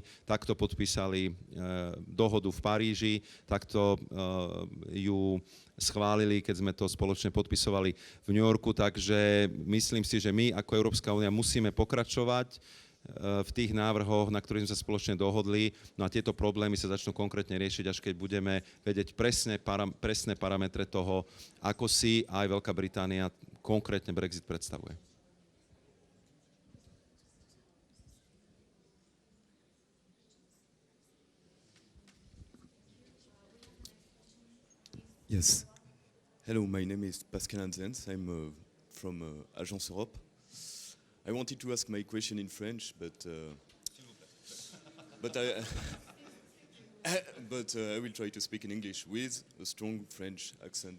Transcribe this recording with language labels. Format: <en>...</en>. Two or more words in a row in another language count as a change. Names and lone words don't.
<sk>Takto podpísali dohodu v Paríži, takto ju schválili, keď sme to spoločne podpisovali v New Yorku, takže myslím si, že my ako Európska únia musíme pokračovať v tých návrhoch, na ktorých sme sa spoločne dohodli. No a tieto problémy sa začnú konkrétne riešiť, až keď budeme vedieť presné parametre toho, ako si aj Veľká Británia konkrétne Brexit predstavuje.</sk> <en>Yes. Hello, my name is Pascal Anzens. I'm from Agence Europe. I wanted to ask my question in French, but I will try to speak in English with a strong French accent.</en>